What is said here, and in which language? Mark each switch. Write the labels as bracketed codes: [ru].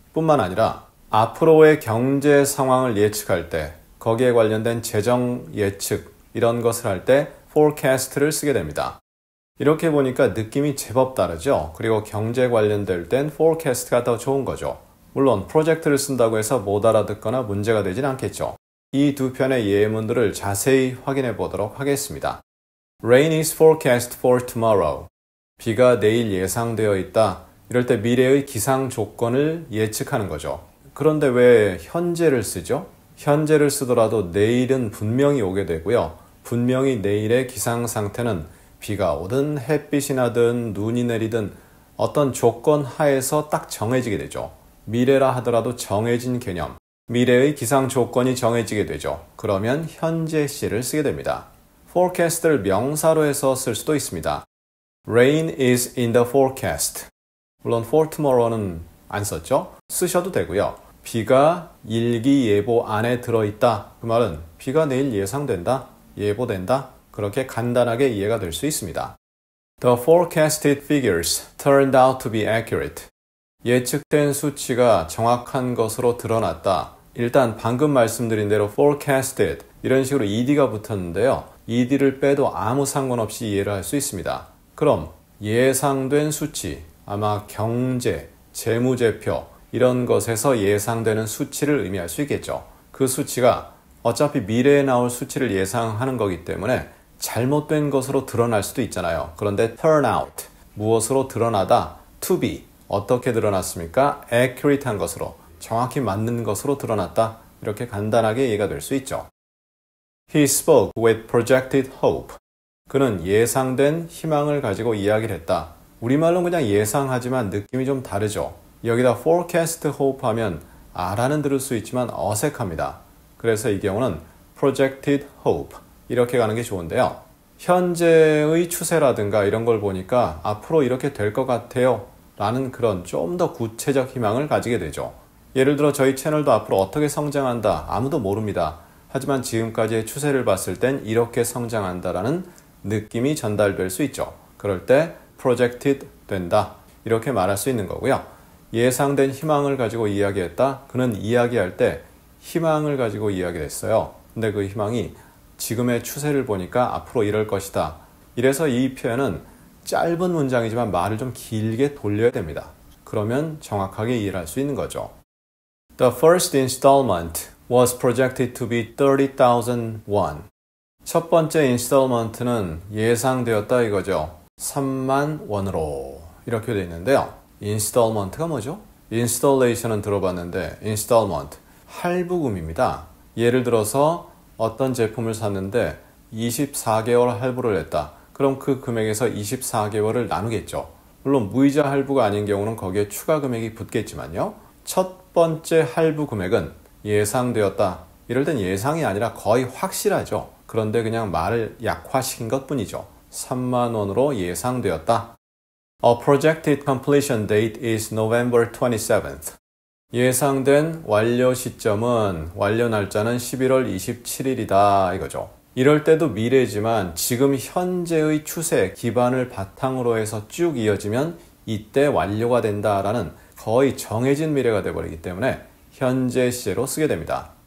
[ko] 뿐만 아니라 앞으로의 경제 상황을 예측할 때 거기에 관련된 재정 예측 이런 것을 할 때 forecast를 쓰게 됩니다. 이렇게 보니까 느낌이 제법 다르죠. 그리고 경제 관련될 땐 forecast가 더 좋은 거죠. 물론 프로젝트를 쓴다고 해서 못 알아듣거나 문제가 되진 않겠죠. 이 두 편의 예문들을 자세히 확인해 보도록 하겠습니다. [en] Rain is forecast for tomorrow. [ko] 비가 내일 예상되어 있다. 이럴 때 미래의 기상 조건을 예측하는 거죠. 그런데 왜 현재를 쓰죠? 현재를 쓰더라도 내일은 분명히 오게 되고요. 분명히 내일의 기상 상태는 비가 오든 햇빛이 나든 눈이 내리든 어떤 조건 하에서 딱 정해지게 되죠. 미래라 하더라도 정해진 개념. 미래의 기상 조건이 정해지게 되죠. 그러면 현재 시를 쓰게 됩니다. forecast를 명사로 해서 쓸 수도 있습니다. [en] Rain is in the forecast. [ko] 물론 for tomorrow는 안 썼죠. 쓰셔도 되고요. 비가 일기예보 안에 들어있다. 그 말은 비가 내일 예상된다. 예보된다. 그렇게 간단하게 이해가 될 수 있습니다. [en] The forecasted figures turned out to be accurate. [ko] 예측된 수치가 정확한 것으로 드러났다. 일단 방금 말씀드린 대로 forecasted 이런 식으로 ed가 붙었는데요. ed를 빼도 아무 상관없이 이해를 할 수 있습니다. 그럼 예상된 수치, 아마 경제, 재무제표 이런 것에서 예상되는 수치를 의미할 수 있겠죠. 그 수치가 어차피 미래에 나올 수치를 예상하는 거기 때문에 잘못된 것으로 드러날 수도 있잖아요. 그런데 turn out, 무엇으로 드러나다, to be, 어떻게 드러났습니까? accurate한 것으로, 정확히 맞는 것으로 드러났다. 이렇게 간단하게 이해가 될 수 있죠. [en] He spoke with projected hope. [ko] 그는 예상된 희망을 가지고 이야기를 했다. 우리말로는 그냥 예상하지만 느낌이 좀 다르죠. 여기다 forecast hope 하면 알아는 들을 수 있지만 어색합니다. 그래서 이 경우는 projected hope 이렇게 가는 게 좋은데요. 현재의 추세라든가 이런 걸 보니까 앞으로 이렇게 될 것 같아요 라는 그런 좀 더 구체적 희망을 가지게 되죠. 예를 들어 저희 채널도 앞으로 어떻게 성장한다 아무도 모릅니다. 하지만 지금까지의 추세를 봤을 땐 이렇게 성장한다라는 느낌이 전달될 수 있죠. 그럴 때 projected 된다 이렇게 말할 수 있는 거고요. 예상된 희망을 가지고 이야기했다. 그는 이야기할 때 희망을 가지고 이야기를 했어요. 근데 그 희망이 지금의 추세를 보니까 앞으로 이럴 것이다. 이래서 이 표현은 짧은 문장이지만 말을 좀 길게 돌려야 됩니다. 그러면 정확하게 이해를 할 수 있는 거죠. [en] The first installment was projected to be 30,000 won. [ko] 첫 번째 인스톨먼트는 예상되었다 이거죠. 3만 원으로 이렇게 되어 있는데요. 인스톨먼트가 뭐죠? 인스톨레이션은 들어봤는데 인스톨먼트, 할부금입니다. 예를 들어서 어떤 제품을 샀는데 24개월 할부를 했다. 그럼 그 금액에서 24개월을 나누겠죠. 물론 무이자 할부가 아닌 경우는 거기에 추가 금액이 붙겠지만요. 첫 번째 할부 금액은 예상되었다. 이럴 땐 예상이 아니라 거의 확실하죠. 그런데 그냥 말을 약화시킨 것뿐이죠. 3만 원으로 예상되었다. [en] A projected completion date is November 27th. [ko] 예상된 완료 시점은 완료 날짜는 11월 27일이다 이거죠. 이럴 때도 미래지만 지금 현재의 추세 기반을 바탕으로 해서 쭉 이어지면 이때 완료가 된다라는 거의 정해진 미래가 되어버리기 때문에 현재 시제로 쓰게 됩니다.